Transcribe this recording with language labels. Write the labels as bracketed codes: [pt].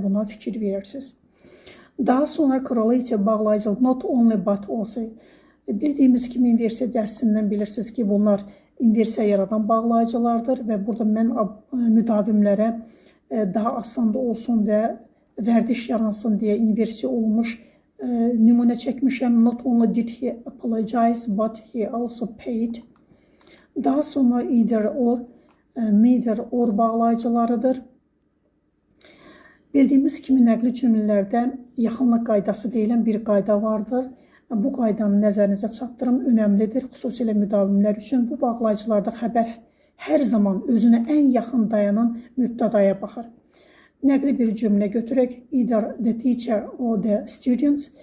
[az] Buna fikir verirsiniz. Daha sonra correlative bağlayıcı not only but also. Bildiyimiz kimi inversiya dərsindən bilirsiniz ki, bunlar inversiya yaradan bağlayıcılardır və burada mən müdavimlərə daha asan da olsun və vərdiş yaransın deyə inversiya olmuş nümunə çəkmişəm. [en] Not only did he apologize, but he also paid. [az] Daha sonra either or, neither or bağlayıcılarıdır. Bildiyimiz kimi nəqli cümlələrdə yaxınlıq qaydası deyilən bir qayda vardır. Bu qaydanı nəzərinizə çatdırım, önəmlidir, xüsusilə müdavimlər üçün. Bu bağlayıcılarda xəbər hər zaman özünə ən yaxın dayanan mübtədaya baxır. Nəqli bir cümlə götürək, [en] either the teacher or the students.